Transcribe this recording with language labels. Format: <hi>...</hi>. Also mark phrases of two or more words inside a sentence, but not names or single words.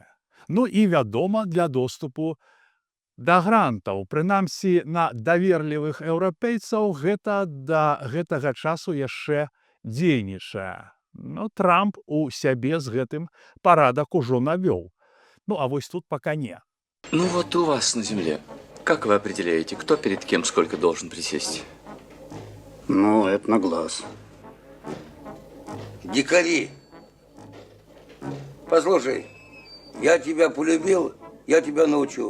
<be>Ну і, вядома, для доступу да грантаў. Прынамсі, на даверлівых еўрапейцаў гэта да гэтага часу яшчэ дзейнічае. Ну, Трамп у сябе з гэтым парадак ужо навёў. Ну, а вось тут пока не.</be> <ru>Ну вот у вас на земле. Как вы определяете, кто перед кем сколько должен присесть? Ну, это на глаз. Дикари, послушай, я тебя полюбил, я тебя научу.</ru>